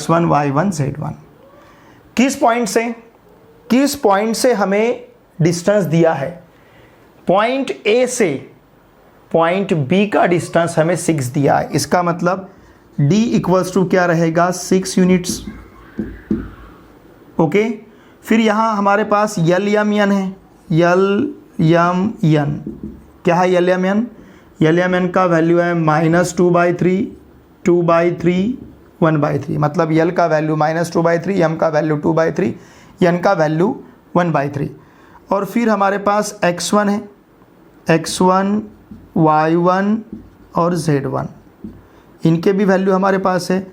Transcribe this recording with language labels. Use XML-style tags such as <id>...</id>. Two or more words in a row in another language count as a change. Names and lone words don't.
<hi>x1, y1, z1 किस पॉइंट से हमें डिस्टेंस दिया है, पॉइंट A से पॉइंट B का डिस्टेंस हमें 6 दिया है। इसका मतलब d</hi> <en>equals to</en> <hi>क्या रहेगा, 6 यूनिट्स, ओके। फिर यहाँ हमारे पास यल यम यन है, यल यम यन क्या है, यल यम यन, यल यम एन का वैल्यू है -2/3, 2/3, 1/3, मतलब यल का वैल्यू -2/3, यम का वैल्यू 2/3, यन का वैल्यू 1/3। और फिर हमारे पास x1 है, x1, y1 और z1, इनके भी वैल्यू हमारे पास है।</hi>